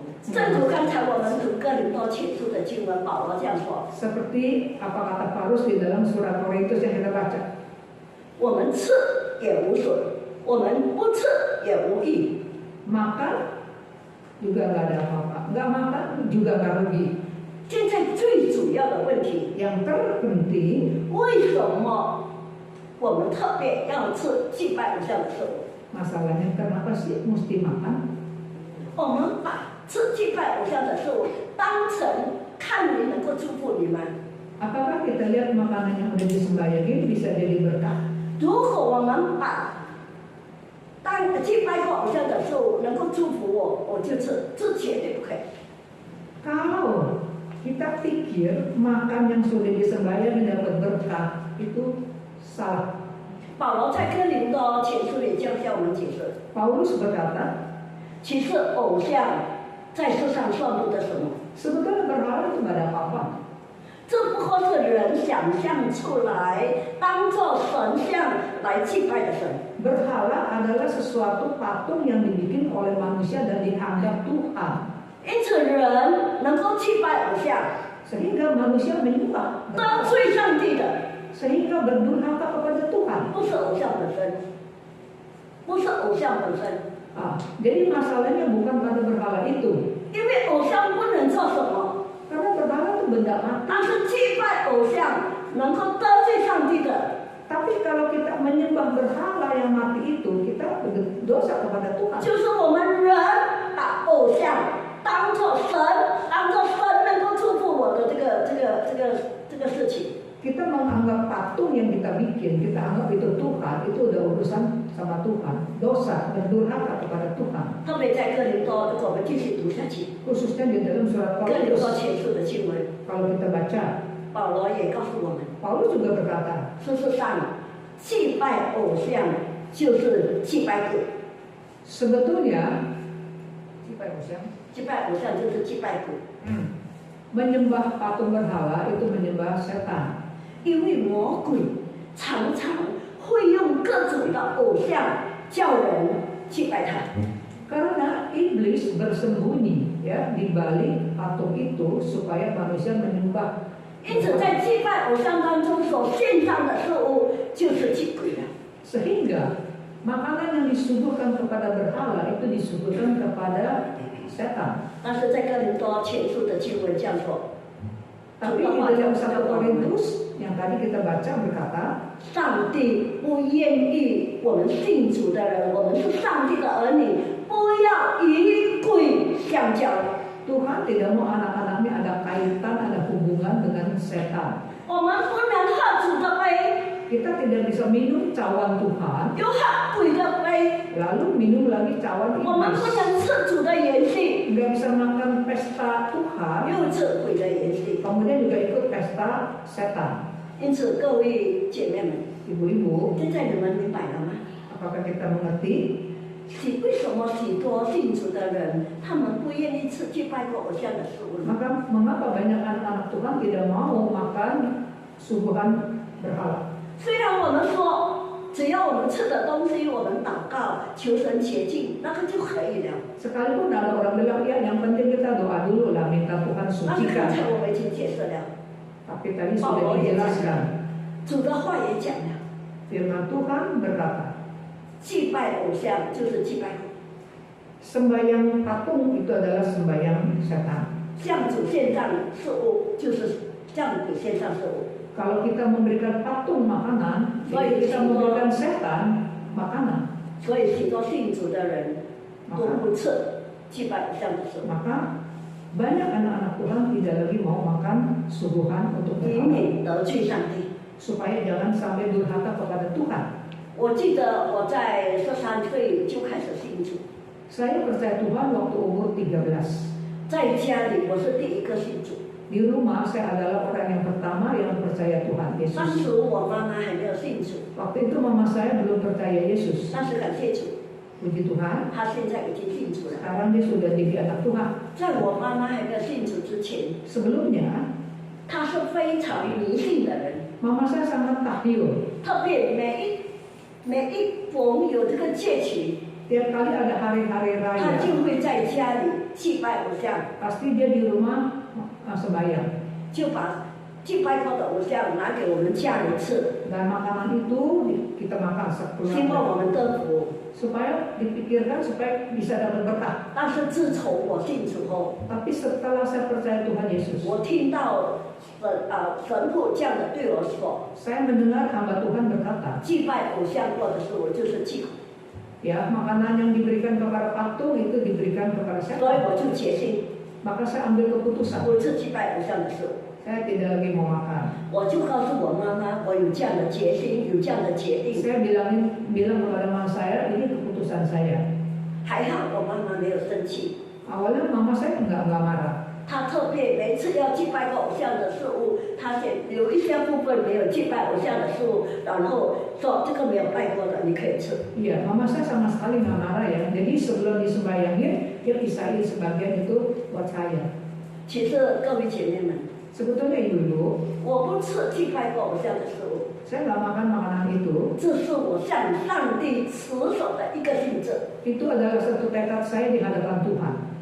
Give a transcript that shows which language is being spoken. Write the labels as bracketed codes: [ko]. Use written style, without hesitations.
[zh] 正如刚才我们读哥林多前书的经文，保罗这样说： [id] Seperti apa kata Paulus di dalam surat Korintus yang kita baca. [zh] 我们吃也无损，我们不吃也无益。 [id] Makan juga nggak ada apa-apa, nggak makan juga nggak rugi. [zh] 现在最主要的问题， [id] Yang terpenting, [zh] 为什么我们特别要吃祭拜偶像的食物？ [id] masalahnya kenapa sih mesti makan? [zh] 我们把吃祭拜偶像的事物当成看你能够祝福你们。 [id] Apakah kita lihat makanan yang udah disembayangin bisa jadi berkah? [zh] 如果我们把祭拜过偶像的事物能够祝福我，我就吃，这绝对不可以。 [id] Kalau kita pikir makan yang sudah disembayangin dapat berkah, itu salah. [zh] 保罗在哥林多前书里这样向我们解释： [id] Paulus berkata, [zh] 其实偶像在世上算不得什么， [id] sebetulnya berhala itu nggak ada apa-apa. [zh] 这不过是人想象出来当做神像来祭拜的神。 [id] Berhala adalah sesuatu patung yang dibikin oleh manusia dan dianggap Tuhan. [zh] 因此，人能够祭拜偶像， [id] Sehingga manusia menyembah [zh] 得 [id] berhala. [zh] 罪上帝的， [id] Sehingga berdurhaka kepada Tuhan. [zh] 不是偶像本身，不是偶像本身， [id] Jadi masalahnya bukan pada berhala itu. [zh] 因为偶像不能做什么， [id] Karena berhala itu benda mati. [zh] 但是祭拜偶像能够得罪上帝的， [id] Tapi kalau kita menyembah berhala yang mati itu, kita berdosa kepada Tuhan. [zh] 就是我们人把偶像当作神，当作神能够祝福我的这个事情。 [id] Kita menganggap patung yang kita bikin, kita anggap itu Tuhan, itu udah urusan sama Tuhan. Dosa, berdurhaka kepada Tuhan. [zh] 特别在哥林多，如果我们继续读下去， [id] Khususnya di dalam surat [zh] 哥林多 [id] Korintus, [zh] 前书的经文， [id] kalau kita baca, [zh] 保罗也告诉我们。 [id] Paulus juga berkata, [zh] 事实上，祭拜偶像就是祭拜鬼， [id] sebetulnya [zh] 祭拜偶像就是祭拜鬼， [id] menyembah patung berhala itu menyembah setan. [zh] 因为魔鬼常常会用各种的偶像叫人祭拜他。 [id] Karena iblis bersembunyi ya di balik patung itu supaya manusia menyembah. [zh] 因此，在祭拜偶像当中所献上的事物就是祭鬼了。 [id] Sehingga makanan yang disuguhkan kepada berhala itu disuguhkan kepada setan. [zh] 但是在哥林多前书的经文这样说， [id] Tapi di dalam 1 Korintus yang tadi kita baca berkata, [zh] 上帝不愿意我们信主的人，我们是上帝的儿女，不要与鬼相交。 [id] Tuhan tidak mau anak-anaknya ada kaitan, ada hubungan dengan setan. [zh] 我们不能喝主的杯， [id] Kita tidak bisa minum cawan Tuhan, [zh] 又喝鬼的杯。 [id] lalu minum lagi cawan [zh] 我们不 [id] iblis. [zh] 能吃主的筵席， [id] Nggak bisa makan pesta Tuhan, [zh] 又吃鬼的筵席。 [id] kemudian juga ikut pesta setan. [zh] 因此，各位姐妹们， [id] Ibu-ibu, [zh] 现在你们明白了吗？ [id] apakah kita mengerti [zh] 为什么许多信主的人，他们不愿意吃去拜过偶像的食物呢？ [id] maka mengapa banyak anak-anak Tuhan tidak mau makan suguhan berhala? [zh] 虽然我们说，只要我们吃的东西，我们祷告求神洁净，那个就可以了。 [id] Sekalipun ada orang bilang ya, yang penting kita doa dulu lah, minta Tuhan [zh] 但是 [id] sucikan. [zh] 刚才我们已经解释了， [id] Tapi tadi sudah dijelaskan, [zh] 主的话也讲了， [id] firman Tuhan berkata, [zh] 祭拜偶像就是祭拜， [id] sembahyang patung itu adalah sembahyang setan. [zh] 向主献上事物就是向鬼献上事物。 [id] Kalau kita memberikan patung makanan, jadi kita memberikan setan makanan. [zh] 所以许多信主的人都不吃祭拜偶像的食物， [id] Maka banyak anak-anak Tuhan tidak lagi mau makan suguhan untuk [zh] 以免得罪上帝。 [id] supaya jangan sampai durhaka kepada Tuhan. [zh] 我记得我在13岁就开始信主， [id] Saya percaya Tuhan waktu umur 13. [zh] 在家里我是第一个信主。 [id] Di rumah saya adalah orang yang pertama yang percaya Tuhan [zh] 当 [id] Yesus. [zh] 时我妈妈还没有信主， [id] Waktu itu mama saya belum percaya Yesus. [zh] 但是感谢主， [id] Puji Tuhan, [zh] 她现在已经信主了。 [id] sekarang dia sudah jadi anak Tuhan. [zh] 在我妈妈还没有信主之前， [id] Sebelumnya, [zh] 她是非常迷信的人， [id] mama saya sangat takyul. [zh] 特别每一逢有这个节期， [id] Tiap kali ada hari-hari [zh] 她 [id] raya, [zh] 就会在家里祭拜偶像， [id] pasti dia di rumah sembahyang. [zh] 就把祭拜过的偶像拿给我们家人吃， [id] Dan makanan itu kita makan [zh] 希望 [id] sekeluarga [zh] 我们得福。 [id] supaya dipikirkan supaya bisa dapat berkah. [zh] 但是自从我信主后， [id] Tapi setelah saya percaya Tuhan Yesus, [zh] 我听到神父这样的对我说， [id] saya mendengar hamba Tuhan berkata, [zh] 祭拜偶像过的事物就是祭鬼， [id] ya makanan yang diberikan kepada patung itu diberikan kepada [zh] 所以 [id] setan. [zh] 我就决心 [id] Maka saya ambil keputusan, [zh] 不吃祭拜偶像的事物。 [id] saya tidak lagi mau makan. [zh] 我就告诉我妈妈，我有这样的决心，有这样的决定。 [id] Saya bilang kepada mama saya, ini keputusan saya. [zh] 还好我妈妈没有生气， [id] Awalnya mama saya nggak marah. [zh] 她特别每次要祭拜偶像的事物，她有一些部分没有祭拜偶像的事物，然后说这个没有拜过的你可以吃。 [id] Iya, mama saya sama sekali nggak marah ya. Jadi sebelum disembayangin, dia pisahin sebagian itu buat saya. [zh] 其实各位姐妹们， [id] Sebetulnya ibu-ibu, [zh] 我不吃祭拜过偶像的事物， [id] saya nggak makan makanan itu. [zh] 这是我向上帝持守的一个性质。 [id] Itu adalah satu tekad saya di hadapan Tuhan.